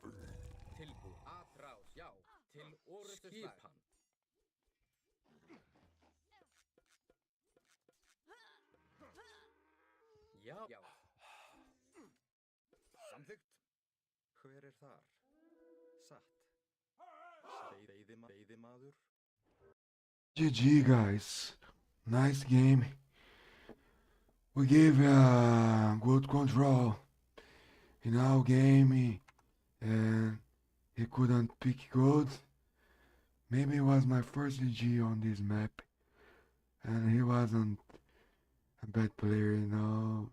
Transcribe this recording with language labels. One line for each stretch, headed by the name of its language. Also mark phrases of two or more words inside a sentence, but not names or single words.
Icelandic: Tilbúin, atrás, já. Til orrustuslag. Skipan. Já, já. Samþykkt. Hver er þar? Satt. Veiðimaður.
English: GG, guys. Nice game. We gave good control in our game, and he couldn't pick gold. Maybe it was my first GG on this map, and he wasn't a bad player, you know.